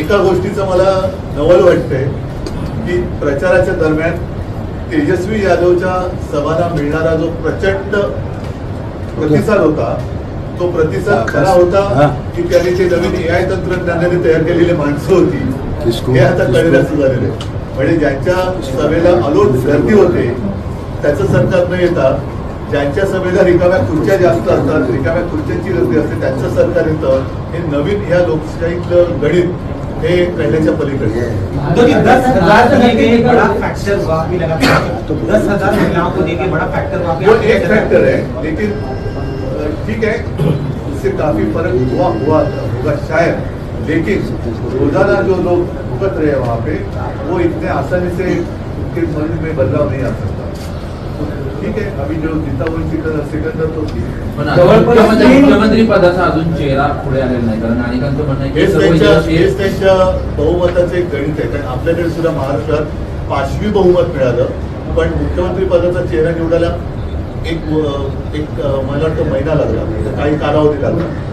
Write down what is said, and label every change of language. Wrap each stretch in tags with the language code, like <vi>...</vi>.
<mr>एका गोष्टीचं मला नवल वाटतंय की प्रचाराच्या दरम्यान तेजस्वी यादवच्या सभांना मिळणारा जो प्रचंड प्रतिसाद होता, तो प्रतिसाद खरा होता की त्यांनी ते नवीन एआय तंत्रज्ञानाने तयार केलेली माणसं होती, हे आता कळण्याचं झालेलं आहे। म्हणजे ज्यांच्या सभेला अलोट गर्दी होते त्याचं सरकार न येता ज्यांच्या सभेला रिकाम्या खुर्च्या जास्त असतात, रिकाम्या खुर्च्यांची गर्दी असते, त्यांचं सरकार येतं। हे नवीन या लोकशाहीतलं गणित हे कळण्याच्या पलीकडे है।</mr> <hi>10,000 देके बड़ा फैक्टर हुआ भी लगा, 10,000 महिलाओं को देके बड़ा फैक्टर हुआ। वो एक फैक्टर है, लेकिन ठीक है, उससे काफी फर्क होगा शायद, लेकिन रोजाना जो लोग भुगत रहे हैं वहाँ पे, वो इतने आसानी से उनके मन में बदलाव नहीं आ सकता। ठीक है, अभी जो जीता वो सिकंदर तो</hi> <mr>मुख्यमंत्री पदाचा अजून चेहरा पुढे आलेला नाही, कारण अनेकांचं म्हणणं आहे हेच त्यांच्या बहुमताचं एक गणित आहे। कारण आपल्याकडे सुद्धा महाराष्ट्रात 5वी बहुमत मिळालं, पण मुख्यमंत्री पदाचा चेहरा निवडायला एक मला वाटतं महिना लागला, काही कालावधी लागला।</mr>